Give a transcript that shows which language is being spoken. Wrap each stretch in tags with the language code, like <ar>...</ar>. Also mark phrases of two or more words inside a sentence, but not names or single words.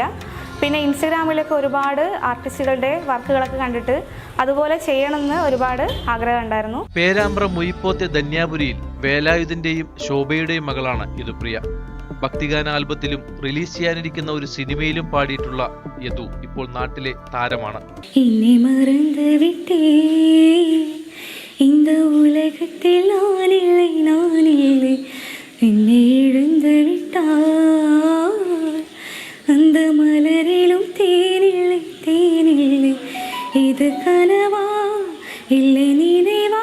<ml>പിന്നെ ഇൻസ്റ്റഗ്രാമിലൊക്കെ ഒരുപാട് ആർട്ടിസ്റ്റുകളുടെ വർക്കുകളൊക്കെ കണ്ടിട്ട് അതുപോലെ ചെയ്യണമെന്ന് ഒരുപാട് ആഗ്രഹം ഉണ്ടായിരുന്നു. പേരാമ്പ്ര മുയിപ്പോത്തെ ധന്യാപുരിയിൽ വേലായുധന്റെയും ശോഭയുടെയും മകളാണ് യദുപ്രിയ. ഭക്തിഗാന ആൽബത്തിലും റിലീസ് ചെയ്യാനിരിക്കുന്ന ഒരു സിനിമയിലും പാടിയിട്ടുള്ള യദു ഇപ്പോൾ നാട്ടിലെ താരമാണ്.</ml> <ta>இந்த உலகத்தில் நான் இல்லை என்னை இழந்து விட்டார் அந்த மலரிலும் தேனில்லை இது கனவா இல்லை நினைவா</ta>